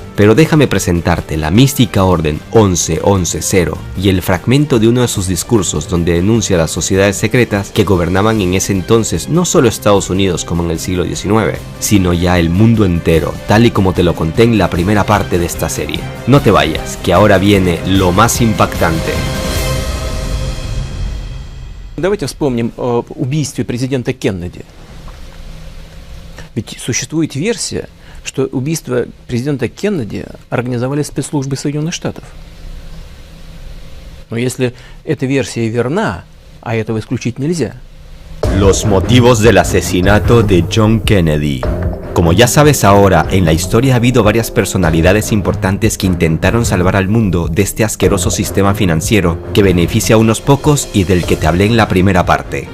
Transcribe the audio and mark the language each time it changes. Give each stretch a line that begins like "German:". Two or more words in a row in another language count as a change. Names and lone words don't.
Spanish: Pero déjame presentarte la mística orden 11-11-0 y el fragmento de uno de sus discursos donde denuncia a las sociedades secretas que gobernaban en ese entonces no solo Estados Unidos como en el siglo XIX, sino ya el mundo entero, tal y como te lo conté en la primera parte de esta serie. No te vayas, que ahora viene lo más impactante.
Russian: Давайте вспомним об убийстве президента Кеннеди. Ведь существует версия, что убийство президента Кеннеди организовали спецслужбы Соединенных Штатов. Но если эта версия верна, а этого исключить нельзя.
Spanish: Los motivos del asesinato de John Kennedy. Como ya sabes ahora, en la historia ha habido varias personalidades importantes que intentaron salvar al mundo de este asqueroso sistema financiero que beneficia a unos pocos y del que te hablé en la primera parte.